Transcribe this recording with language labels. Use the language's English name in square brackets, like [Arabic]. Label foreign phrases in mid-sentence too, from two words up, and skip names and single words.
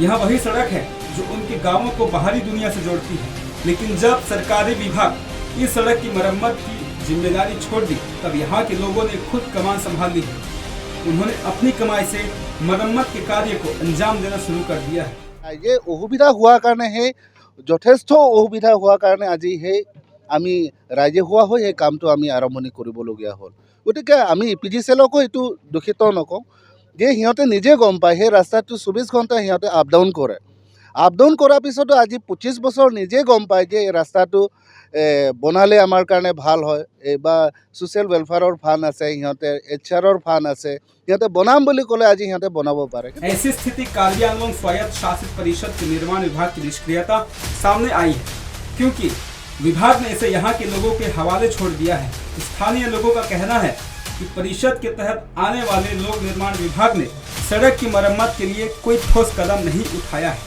[Hindi] यह वही सड़क है जो उनके गांवों को बाहरी दुनिया से जोड़ती है। लेकिन जब सरकारी विभाग इस सड़क की मरम्मत की जिम्मेदारी छोड़ दी, तब यहाँ के लोगों ने खुद कमान संभाल ली। उन्होंने अपनी कमाई से मरम्मत के कार्य को अंजाम देना शुरू कर दिया है। ये असुविधा हुआ कारण हे [Assamese] যথেষ্ট অসুবিধা হোৱাৰ কাৰণে আজি সেই আমি ৰাজহুৱা হৈ এই কামটো আমি আৰম্ভণি কৰিবলগীয়া হ'ল। গতিকে আমি PGCLকো এইটো দূষিত নকওঁ যে সিহঁতে নিজে গম পায় সেই ৰাস্তাটো 24 ঘণ্টা সিহঁতে [English] up down [Assamese] কৰে। [English] up down [Assamese] কৰাৰ পিছতো আজি 25 বছৰ নিজে গম পায় যে এই ৰাস্তাটো বনালে আমাৰ কাৰণে ভাল হয় বা [English] social welfareৰ fund [Assamese] আছে, সিহঁতে [English] HR fund [Assamese] আছে, সিহঁতে বনাম বুলি ক'লে আজি সিহঁতে বনাব পাৰে। [Hindi] ऐसी स्थिति कार्बी आंगलोंग स्वायत्त शासित परिषद के निर्माण विभाग की निष्क्रियता सामने आई है, क्योंकि विभाग ने इसे यहाँ के लोगों के हवाले छोड़ दिया है। स्थानीय लोगों का कहना है कि परिषद के तहत आने वाले लोक निर्माण विभाग ने सड़क की मरम्मत के लिए कोई ठोस कदम नहीं उठाया है।